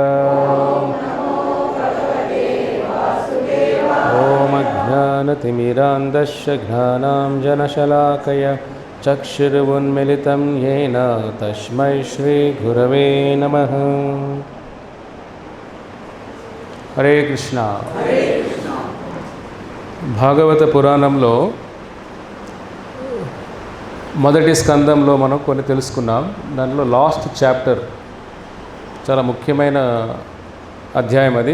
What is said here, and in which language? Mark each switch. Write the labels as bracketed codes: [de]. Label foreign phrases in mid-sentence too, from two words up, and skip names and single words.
[sa] ओम अज्ञानतिमिरान्धस्य ज्ञानाञ्जनशलाकया चक्षुरुन्मिलितं येन तस्मै श्रीगुरवे नमः। हरे कृष्ण। [te] భాగవత పురాణంలో మొదటి స్కందంలో మనం కొన్ని తెలుసుకున్నాం. దానిలో [en] last chapter [te] చాలా ముఖ్యమైన అధ్యాయం అది.